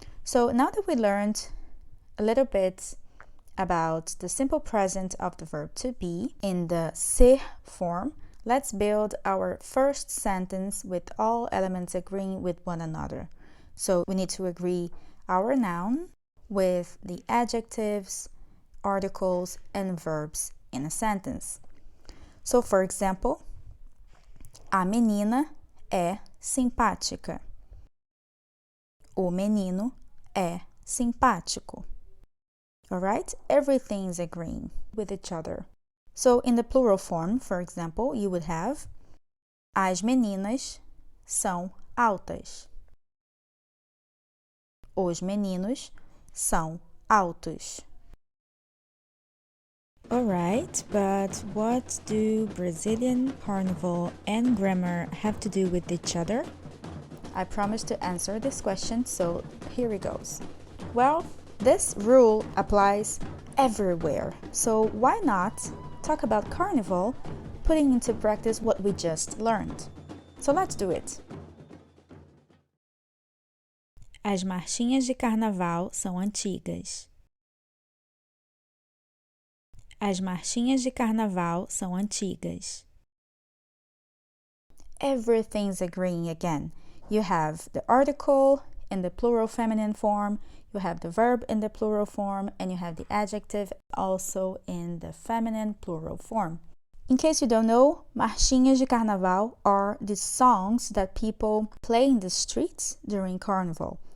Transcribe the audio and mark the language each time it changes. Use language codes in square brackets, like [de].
[en] So now that we learned a little bit about the simple present of the verb to be in the ser form, let's build our first sentence with all elements agreeing with one another. So we need to agree our noun with the adjectives, articles, and verbs in a sentence. So, for example, [pt] a menina é simpática. O menino é simpático. Alright? [en] Everything is agreeing with each other. So, in the plural form, for example, you would have [pt] as meninas são altas. Os meninos são altos. [en] Alright, but what do Brazilian Carnival and grammar have to do with each other? I promised to answer this question, so here it goes. Well, this rule applies everywhere, so why not talk about Carnival, putting into practice what we just learned? So let's do it. [pt] As marchinhas de carnaval são antigas. As marchinhas de carnaval são antigas. [en] Everything's agreeing again. You have the article in the plural feminine form, you have the verb in the plural form, and you have the adjective also in the feminine plural form. In case you don't know, marchinhas de carnaval are the songs that people play in the streets during Carnival.